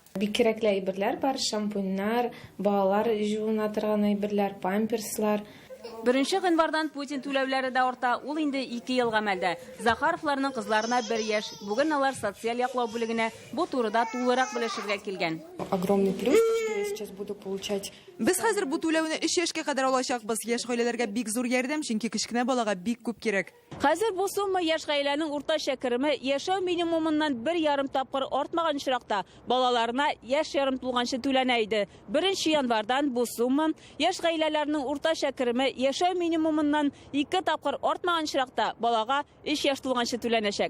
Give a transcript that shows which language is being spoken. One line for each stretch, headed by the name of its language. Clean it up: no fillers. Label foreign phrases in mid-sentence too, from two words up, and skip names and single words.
Tatar: Бик кирәкле әйберләр бар, шампуньнар, балалар җуына торган әйберләр, памперслар. 1 гыйнвардан Путин түләүләре дә арта. Ул инде 2 ел гамәлдә. Захаровларның кызларына 1 яшь. Бүген алар социаль яклау бүлегенә бу турыда тулырак белешергә килгән.
Russian: Огромный плюс, что я сейчас буду получать.
Tatar: Без хәзер бу түләүне 3 яшькә кадәр алачакбыз. Яшь гаиләләргә бик зур ярдәм, чөнки кечкенә балага бик күп кирәк. Хәзер бу сумма яшь гаиләнең уртача кереме яшәү минимумыннан 1,5 тапкыр артмаган чиракта балаларына яшь ярым тулганчы түләнә иде. 1 январдан бу сумма яшь гаиләләрнең уртача кереме яшәү минимумыннан 2 тапкыр артмаган чиракта балага 3 яшь тулганчы түләнәчәк.